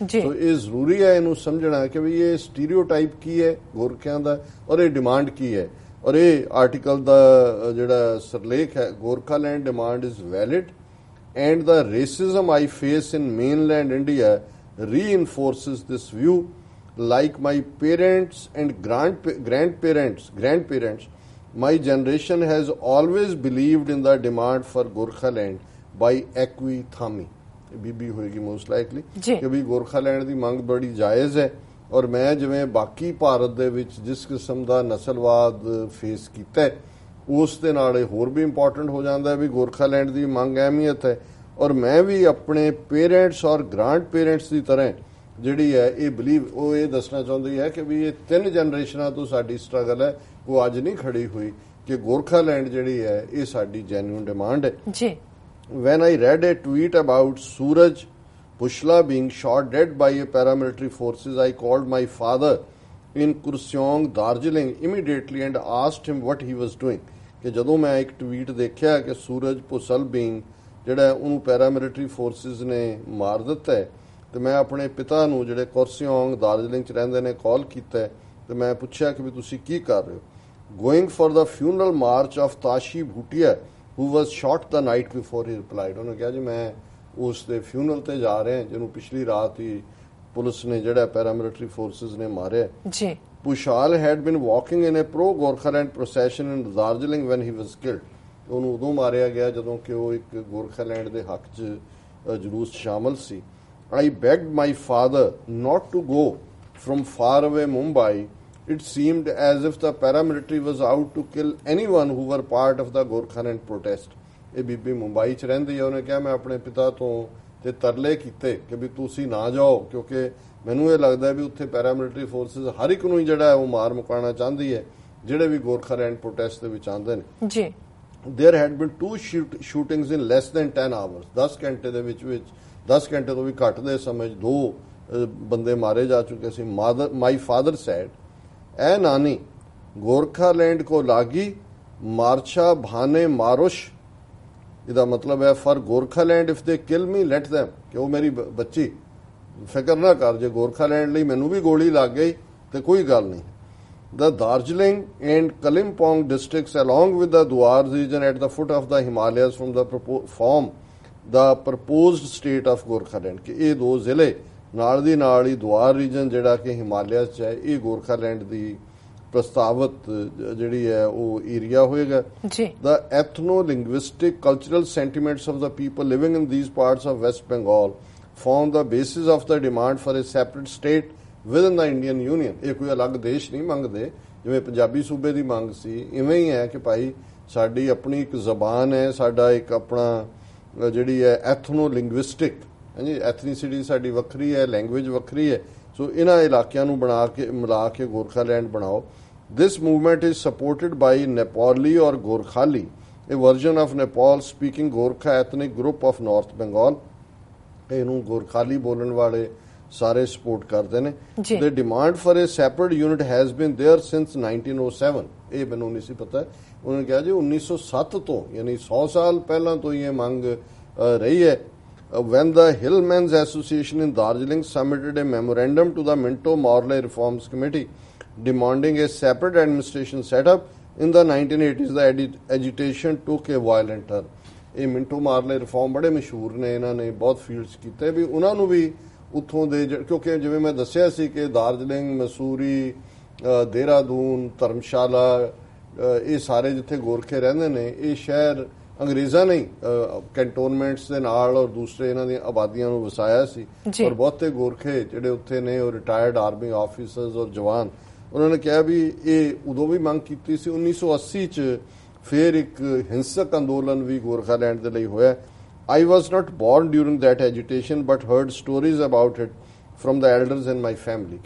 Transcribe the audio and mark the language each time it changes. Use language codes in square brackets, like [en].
[pa] ਸੋ ਇਹ ਜ਼ਰੂਰੀ ਹੈ ਇਹਨੂੰ ਸਮਝਣਾ ਕਿ ਵੀ ਇਹ ਸਟੀਰੀਓਟਾਈਪ ਕੀ ਹੈ ਗੋਰਖਿਆਂ ਦਾ ਔਰ ਇਹ ਡਿਮਾਂਡ ਕੀ ਹੈ। ਔਰ ਇਹ ਆਰਟੀਕਲ ਦਾ ਜਿਹੜਾ ਸਰਲੇਖ ਹੈ, [en] Gorkhaland demand is valid and the racism I face in mainland India reinforces this view. Like my parents and grandparents, my generation has always believed in the demand for Gorkhaland [pa] ਬਾਈ ਐਕਵੀ ਥਾਮੀ, ਬੀਬੀ ਹੋਏਗੀ most likely, ਕਿ ਵੀ ਗੋਰਖਾਲੈਂਡ ਦੀ ਮੰਗ ਬੜੀ ਜਾਇਜ਼ ਹੈ। ਔਰ ਮੈਂ ਜਿਵੇਂ ਬਾਕੀ ਭਾਰਤ ਦੇ ਵਿੱਚ ਜਿਸ ਕਿਸਮ ਦਾ ਨਸਲਵਾਦ ਫੇਸ ਕੀਤਾ ਉਸ ਦੇ ਨਾਲ ਇਹ ਹੋਰ ਵੀ ਇੰਪੋਰਟੈਂਟ ਹੋ ਜਾਂਦਾ ਹੈ ਵੀ ਗੋਰਖਾਲੈਂਡ ਦੀ ਮੰਗ ਅਹਿਮੀਅਤ ਹੈ। ਔਰ ਮੈਂ ਵੀ ਆਪਣੇ ਪੇਰੈਂਟਸ ਔਰ ਗ੍ਰਾਂਡ ਪੇਰੈਂਟਸ ਦੀ ਤਰ੍ਹਾਂ ਜਿਹੜੀ ਹੈ ਇਹ ਬਲੀਵ ਉਹ ਇਹ ਦੱਸਣਾ ਚਾਹੁੰਦੀ ਹੈ ਕਿ ਵੀ ਇਹ 3 ਜਨਰੇਸ਼ਨਾਂ ਤੋਂ ਸਾਡੀ ਸਟਰਗਲ ਹੈ, ਉਹ ਅੱਜ ਨਹੀਂ ਖੜੀ ਹੋਈ, ਕਿ ਗੋਰਖਾਲੈਂਡ ਜਿਹੜੀ ਹੈ ਇਹ ਸਾਡੀ ਜੈਨੂਇਨ ਡਿਮਾਂਡ ਹੈ ਜੀ। [en] When I read a tweet about Suraj Pushla being shot dead by a paramilitary forces, I called my father in Kurseong, Darjeeling immediately and asked him what he was doing. [pa] ਕਿ ਜਦੋਂ ਮੈਂ ਇੱਕ tweet ਦੇਖਿਆ ਕਿ ਸੂਰਜ ਪੁਸਲ being ਜਿਹੜਾ ਉਹਨੂੰ paramilitary forces ਨੇ ਮਾਰ ਦਿੱਤਾ ਹੈ, ਤੇ ਮੈਂ ਆਪਣੇ ਪਿਤਾ ਨੂੰ ਜਿਹੜੇ ਕੁਰਸਿਓਂਗ ਦਾਰਜਲਿੰਗ ਚ ਰਹਿੰਦੇ ਨੇ ਕਾਲ ਕੀਤਾ ਤੇ ਮੈਂ ਪੁੱਛਿਆ ਕਿ ਵੀ ਤੁਸੀਂ ਕੀ ਕਰ ਰਹੇ ਹੋ। [en] Going for the funeral march of Tashi Bhutia who was shot the night before, he replied। [pa] ਉਹਨੇ ਕਿਹਾ ਜੀ ਮੈਂ ਉਸ ਦੇ ਫਿਊਨਰਲ ਤੇ ਜਾ ਰਿਹਾ ਜਿਹਨੂੰ ਪਿਛਲੀ ਰਾਤ ਹੀ ਪੁਲਿਸ ਨੇ ਜਿਹੜਾ ਪੈਰਾਮਿਲਟਰੀ ਫੋਰਸਿਸ ਨੇ ਮਾਰਿਆ ਜੀ। [en] Pushal had been walking in a pro Gorkhaland procession in Darjeeling when he was killed। [pa] ਉਹਨੂੰ ਉਦੋਂ ਮਾਰਿਆ ਗਿਆ ਜਦੋਂ ਕਿ ਉਹ ਇੱਕ ਗੋਰਖਾਲੈਂਡ ਦੇ ਹੱਕ 'ਚ ਜਲੂਸ ਸ਼ਾਮਲ ਸੀ। [en] I begged my father not to go from far away Mumbai। It seemed as if the paramilitary was out to kill anyone who were part of the Gorkhaland protest। [pa] ਇਹ ਬੀਬੀ ਮੁੰਬਈ 'ਚ ਰਹਿੰਦੀ ਹੈ। ਉਹਨੇ ਕਿਹਾ ਮੈਂ ਆਪਣੇ ਪਿਤਾ ਤੋਂ ਤੇ ਤਰਲੇ ਕੀਤੇ ਕਿ ਵੀ ਤੁਸੀਂ ਨਾ ਜਾਓ, ਕਿਉਂਕਿ ਮੈਨੂੰ ਇਹ ਲੱਗਦਾ ਵੀ ਉੱਥੇ ਪੈਰਾਮਿਲਟਰੀ ਫੋਰਸਿਸ ਹਰ ਇੱਕ ਨੂੰ ਹੀ ਜਿਹੜਾ ਉਹ ਮਾਰ ਮੁਕਾਉਣਾ ਚਾਹੁੰਦੀ ਹੈ ਜਿਹੜੇ ਵੀ ਗੋਰਖਾਲੈਂਡ ਪ੍ਰੋਟੈਸਟ ਦੇ ਵਿੱਚ ਆਉਂਦੇ ਨੇ ਜੀ। [en] There had been 2 shootings in less than 10 hours। [pa] 10 ਘੰਟੇ ਦੇ ਵਿੱਚ 10 ਘੰਟੇ ਤੋਂ ਵੀ ਘੱਟ ਦੇ ਸਮੇਂ 'ਚ 2 ਬੰਦੇ ਮਾਰੇ ਜਾ ਚੁੱਕੇ ਸੀ। [en] my father said [ne] ਐ ਨਾਨੀ ਗੋਰਖਾਲੈਂਡ ਕੋ ਲਾਗੀ ਮਾਰਛਾ ਭਾਨੇ ਮਾਰੁਸ਼। [pa] ਇਹਦਾ ਮਤਲਬ ਹੈ [en] for Gorkhaland if they kill me let them, [pa] ਕਿ ਉਹ ਮੇਰੀ ਬੱਚੀ ਫਿਕਰ ਨਾ ਕਰ, ਜੇ ਗੋਰਖਾਲੈਂਡ ਲਈ ਮੈਨੂੰ ਵੀ ਗੋਲੀ ਲੱਗ ਗਈ ਤੇ ਕੋਈ ਗੱਲ ਨਹੀਂ। [en] The Darjeeling and Kalimpong districts along with the Duar region at the foot of the Himalayas form the proposed state of Gorkhaland। [pa] ਕਿ ਇਹ 2 ਜ਼ਿਲ੍ਹੇ ਨਾਲ ਦੀ ਨਾਲ ਹੀ ਦੁਆਰ ਰੀਜਨ ਜਿਹੜਾ ਕਿ ਹਿਮਾਲਿਆ 'ਚ ਹੈ ਇਹ ਗੋਰਖਾਲੈਂਡ ਦੀ ਪ੍ਰਸਤਾਵਿਤ ਜਿਹੜੀ ਹੈ ਉਹ ਏਰੀਆ ਹੋਏਗਾ ਜੀ। [en] The ethno-linguistic cultural sentiments of the people living in these parts of West Bengal form the basis of the demand for a separate state within the Indian Union। [pa] ਇਹ ਕੋਈ ਅਲੱਗ ਦੇਸ਼ ਨਹੀਂ ਮੰਗਦੇ, ਜਿਵੇਂ ਪੰਜਾਬੀ ਸੂਬੇ ਦੀ ਮੰਗ ਸੀ ਇਵੇਂ ਹੀ ਹੈ ਕਿ ਭਾਈ ਸਾਡੀ ਆਪਣੀ ਇੱਕ ਜ਼ਬਾਨ ਹੈ, ਸਾਡਾ ਇੱਕ ਆਪਣਾ ਜਿਹੜੀ ਹੈ ਐਥਨੋ ਲਿੰਗੁਇਸਟਿਕ ਹਾਂਜੀ ਐਥਨੀਸਿਟੀ ਸਾਡੀ ਵੱਖਰੀ ਹੈ, ਲੈਂਗੁਏਜ ਵੱਖਰੀ ਹੈ, ਸੋ ਇਹਨਾਂ ਇਲਾਕਿਆਂ ਨੂੰ ਬਣਾ ਕੇ ਮਿਲਾ ਕੇ ਗੋਰਖਾਲੈਂਡ ਬਣਾਓ। [en] This movement is supported by Nepali or Gorkhali, a version of Nepal speaking Gorkha ethnic group of North Bengal। [pa] ਇਹਨੂੰ ਗੋਰਖਾਲੀ ਬੋਲਣ ਵਾਲੇ ਸਾਰੇ ਸਪੋਰਟ ਕਰਦੇ ਨੇ। [en] The demand for a separate unit has been there since 1907। [pa] ਇਹ ਮੈਨੂੰ ਨਹੀਂ ਸੀ ਪਤਾ। ਉਹਨਾਂ ਨੇ ਕਿਹਾ ਜੀ 1907 ਤੋਂ ਯਾਨੀ 100 ਸਾਲ ਪਹਿਲਾਂ ਤੋਂ ਇਹ ਮੰਗ ਰਹੀ ਹੈ। [en] When the Hillmen's Association in Darjeeling submitted a memorandum to the Minto Morley Reforms Committee demanding a separate administration setup in the 1980s, the agitation took a violent turn। [pa] ਇਹ ਮਿੰਟੋ ਮਾਰਲੇ ਰਿਫਾਰਮ ਬੜੇ ਮਸ਼ਹੂਰ ਨੇ, ਇਹਨਾਂ ਨੇ ਬਹੁਤ ਫੀਲਡਸ ਕੀਤੇ ਵੀ ਉਹਨਾਂ ਨੂੰ ਵੀ ਉੱਥੋਂ ਦੇ, ਕਿਉਂਕਿ ਜਿਵੇਂ ਮੈਂ ਦੱਸਿਆ ਸੀ ਕਿ ਦਾਰਜਲਿੰਗ, ਮਸੂਰੀ, ਦੇਹਰਾਦੂਨ, ਧਰਮਸ਼ਾਲਾ ਇਹ ਸਾਰੇ ਜਿੱਥੇ ਗੋਰਖੇ ਰਹਿੰਦੇ ਨੇ ਇਹ ਸ਼ਹਿਰ ਅੰਗਰੇਜ਼ਾਂ ਨੇ ਕੈਂਟੋਨਮੈਂਟਸ ਦੇ ਨਾਲ ਔਰ ਦੂਸਰੇ ਇਹਨਾਂ ਦੀਆਂ ਆਬਾਦੀਆਂ ਨੂੰ ਵਸਾਇਆ ਸੀ। ਔਰ ਬਹੁਤੇ ਗੋਰਖੇ ਜਿਹੜੇ ਉੱਥੇ ਨੇ ਉਹ ਰਿਟਾਇਰਡ ਆਰਮੀ ਆਫੀਸਰਸ ਔਰ ਜਵਾਨ, ਉਹਨਾਂ ਨੇ ਕਿਹਾ ਵੀ ਇਹ ਉਦੋਂ ਵੀ ਮੰਗ ਕੀਤੀ ਸੀ। 1980 ਚ ਫਿਰ ਇੱਕ ਹਿੰਸਕ ਅੰਦੋਲਨ ਵੀ ਗੋਰਖਾਲੈਂਡ ਦੇ ਲਈ ਹੋਇਆ। [en] I was not born during that agitation but heard stories about it from the elders in my family।